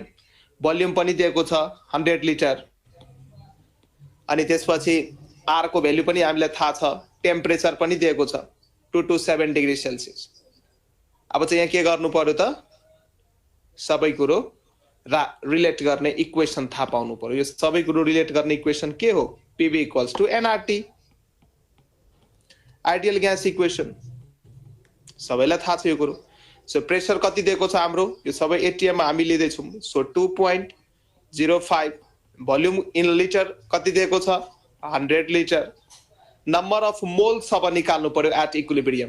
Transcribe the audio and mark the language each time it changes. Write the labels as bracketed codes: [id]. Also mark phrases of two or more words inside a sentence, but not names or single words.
[ne] भोल्युम पनि दिएको छ 100 लिटर. अनि त्यसपछि R को भ्यालु पनि हामीलाई थाहा छ, टेम्परेचर पनि दिएको छ [en] 2 to 7 degree Celsius. [ne] अब चाहिँ यहाँ के गर्नु पर्यो त? सबै कुरो रिलेट गर्ने इक्वेसन थाहा पाउनु पर्यो. यो सबै कुरो रिलेट गर्ने इक्वेसन के हो? [en] PV equals to nRT. ideal gas equation [ne] सबैलाई थाहा छ यो कुरो. [en] so pressure [ne] कति दिएको छ हाम्रो? यो सबै एटीएम मा हामी लिदै छौं. सो 2.05. [en] volume in liter [ne] कति दिएको छ? 100 लिटर. [en] number of moles [ne] अब निकाल्नु पर्यो [en] at equilibrium.